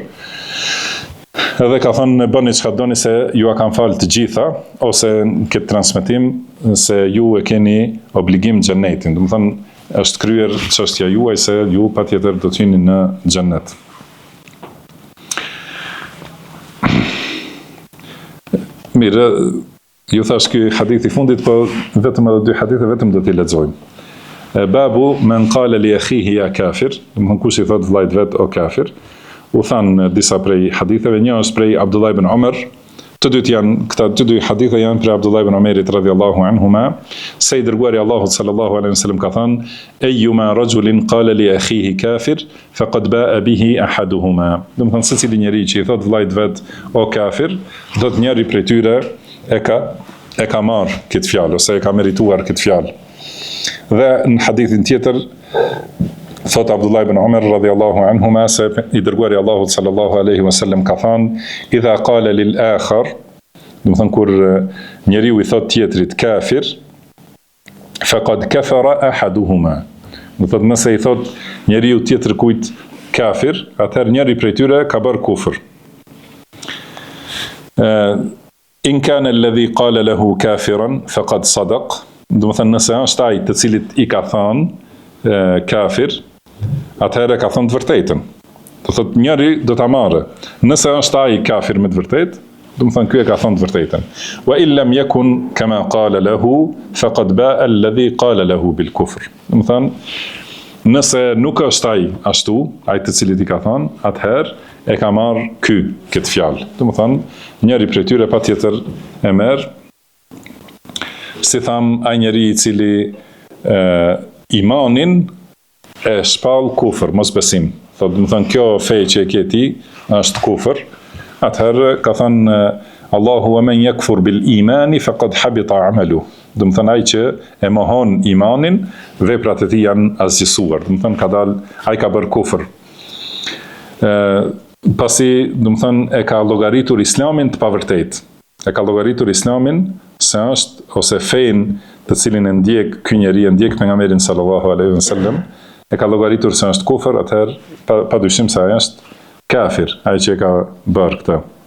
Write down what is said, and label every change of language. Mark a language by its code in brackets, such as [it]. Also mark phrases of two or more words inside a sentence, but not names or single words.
[sq] Edhe ka thënë bëni çka doni se ju a kanë falë të gjitha, ose në këtë transmetim se ju e keni obligim xhenetin. Do të thonë është kryer çështja juaj se ju patjetër do të jeni në xhenet. Mirë, ju thash ky hadith i fundit, po vetëm edhe 2 hadithe vetëm do t'i lexojmë. [ar] باب من قال لأخيه يا كافر, [sq] do të thonë kush i thot vllajt vet o kafir. U thanë disa prej haditheve, një është prej Abdullah ibn Umar, këta të dy hadithe janë prej Abdullah ibn Umarit [ar] رضي الله عنهما, [sq] se i dërguari Allahut [ar] صلى الله عليه وسلم [sq] ka thënë: [ar] "أيما رجل قال لأخيه كافر فقد باء به أحدهما." [sq] Do të thonë secili njeri që i thot vllajt vet o kafir, do të njëri prej tyre e ka marrë këtë fjalë ose e ka merituar këtë fjalë. Dhe në hadithin tjetër thot Abdullah ibn Umar [ar] رضي الله عنهما [sq] se i dërguari Allahut [ar] صلى الله عليه وسلم [sq] ka thënë: [ar] "إذا قال للآخر", [sq] do të thonë kur njeriu i thot tjetrit kafir, [ar] فقد كفر أحدهما. [sq] Do të thotë nëse i thot njeriu tjetër kujt kafir, atëherë njëri prej tyre ka bërë kufër. [ar] إن كان الذي قال له كافرا فقد صدق. [sq] Do të thonë nëse është ai të cilit i ka thënë kafir, atëherë ka thënë të vërtetën. Do thotë njëri do ta marrë. Nëse është ai kafir me të vërtetë, do të thonë ky e ka thënë të vërtetën. [ar] وإن لم يكن كما قال له فقد باء الذي قال له بالكفر. [sq] Do të thonë nëse nuk është ai ashtu, ai të cilit i ka thënë, atëherë e ka marrë ky këtë fjalë. Do të thonë njëri prej tyre patjetër e merr, si tham, ai njeri i cili imanin e shpall kufër, mos besim. Thotë, do të thonë kjo fe që e ke ti është kufër. Atëherë ka thënë Allahu [ar] ومن يكفر بالإيمان فقد حبط عمله. [sq] Do të thonë ai që e mohon imanin, veprat e tij janë asgjësuar. Do të thonë ka dalë, ai ka bërë kufër. Pasi, do të thonë e ka llogaritur islamin të pavërtetë. E ka llogaritur islamin se është ose fen të cilin e ndjek ky njeri, e ndjek pejgamberin [ar] صلى الله عليه وسلم, [sq] e ka llogaritur se është kufër, atëherë padyshim se ai është kafir, ai që e ka bërë këtë.